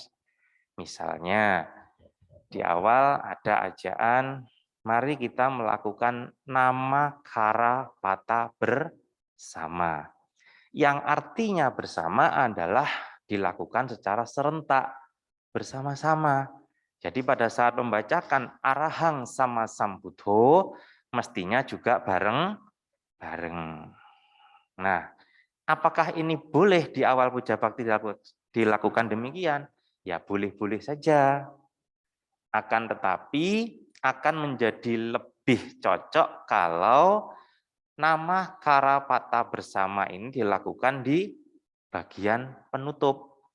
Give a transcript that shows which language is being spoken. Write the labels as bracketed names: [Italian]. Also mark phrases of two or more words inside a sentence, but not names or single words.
[Indonesian] Misalnya di awal ada ajaan, mari kita melakukan nama kara pata bersama. Yang artinya bersama adalah dilakukan secara serentak, bersama-sama. Jadi pada saat membacakan [Pali] arahang sama sambuddho, [Indonesian] mestinya juga bareng-bareng. Nah, apakah ini boleh di awal puja bakti dilakukan demikian? Ya boleh-boleh saja. Akan tetapi akan menjadi lebih cocok kalau nama karapata bersama ini dilakukan di bagian penutup.